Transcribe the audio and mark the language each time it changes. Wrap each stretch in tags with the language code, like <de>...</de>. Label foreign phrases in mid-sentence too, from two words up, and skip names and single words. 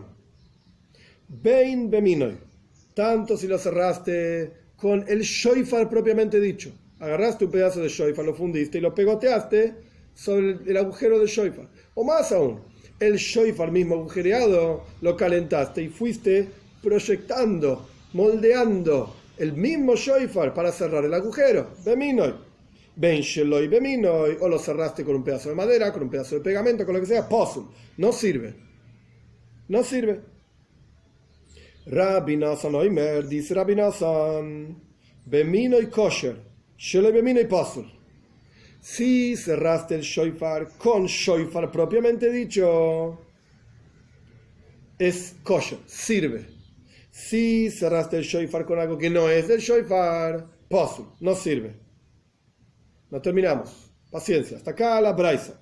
<he>Bein beminoy,</he> <es>tanto si lo cerraste con el shofar propiamente dicho, agarraste un pedazo de shofar, lo fundiste y lo pegoteaste sobre el agujero del shofar, o más aún, el shofar mismo agujereado lo calentaste y fuiste proyectando, moldeando el mismo shofar para cerrar el agujero,</es> <he>beminoy, ben sheloy beminoy,</he> <es>o lo cerraste con un pedazo de madera, con un pedazo de pegamento, con lo que sea, no sirve. Rabbi Nassan Oimer, dice Rabbi Nassan,</es> <he>beminoy kosher, sheloy beminoy pasul.</he> <es>Si cerraste el shofar con shofar propiamente dicho, es kosher, sirve. Si cerraste el shofar con algo que no es del shofar, no sirve. No terminamos. Paciencia. Hasta acá la braisa.</es>